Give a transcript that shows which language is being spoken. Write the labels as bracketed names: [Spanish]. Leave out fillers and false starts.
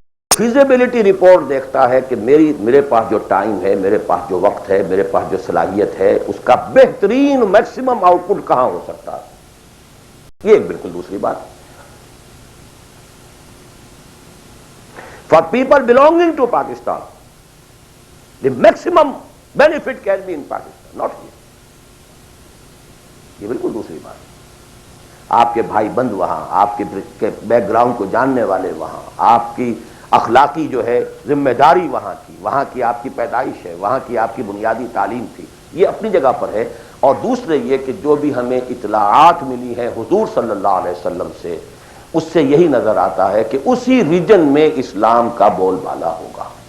[Urdu] Feasibility report دیکھتا ہے کہ میرے پاس جو ٹائم ہے، میرے پاس جو وقت ہے، میرے پاس جو صلاحیت ہے، اس کا بہترین میکسیمم آؤٹ پٹ کہاں ہو سکتا ہے. یہ ایک بالکل دوسری بات ہے. [English] For people belonging to Pakistan, the maximum benefit can be in Pakistan, not here. [Urdu] یہ بالکل دوسری بات ہے. آپ کے بھائی بند وہاں، آپ کے بیک گراؤنڈ کو جاننے والے وہاں، آپ کی اخلاقی جو ہے ذمہ داری وہاں کی آپ کی پیدائش ہے، وہاں کی آپ کی بنیادی تعلیم تھی، یہ اپنی جگہ پر ہے. اور دوسرے یہ کہ جو بھی ہمیں اطلاعات ملی ہیں حضور صلی اللہ علیہ وسلم سے، اس سے یہی نظر آتا ہے کہ اسی ریجن میں اسلام کا بول بالا ہوگا.